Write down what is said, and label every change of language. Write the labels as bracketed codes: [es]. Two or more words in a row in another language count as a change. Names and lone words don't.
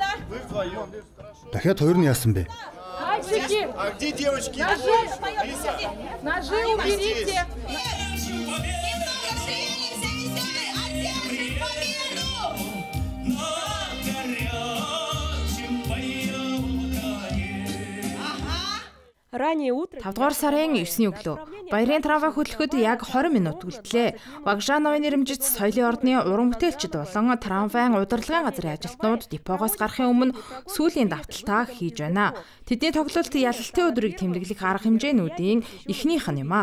[mn] Дахиад хоёр нь яасан бэ? [ru] А где девочки? Ножи уберите. Ранее утро [mn] 5 дугаар сарын 9-ний өглөө баярын трамвай хөдлөхөд яг 20 минут үлдлээ. Вагжановын нэрэмжит соёлын ордны уран бүтээлчид болон трамвайн удирдлагын газрын ажилтнууд депогоос гарахын өмнө сүүлийн давталтаа хийж байна. Тэдний тоглолт ялалтын өдрийг тэмдэглэх арга хэмжээнүүдийн эхнийх нь юм а.